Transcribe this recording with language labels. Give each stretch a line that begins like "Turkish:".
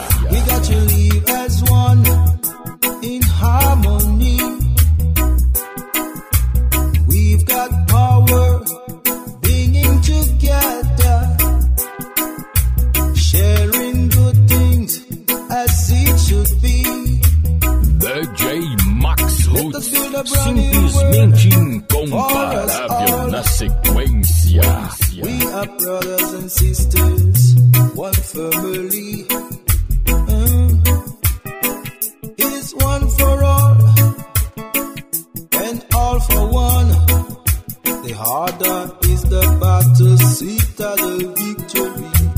English: We got to live as one in harmony. We've got power being together, sharing good things as it should be.
Portuguese: DJ Max Roots, simplesmente incomparável na sequência.
English: We are brothers and sisters, one family. It's one for all and all for one. The harder is the battle, sweeter the victory.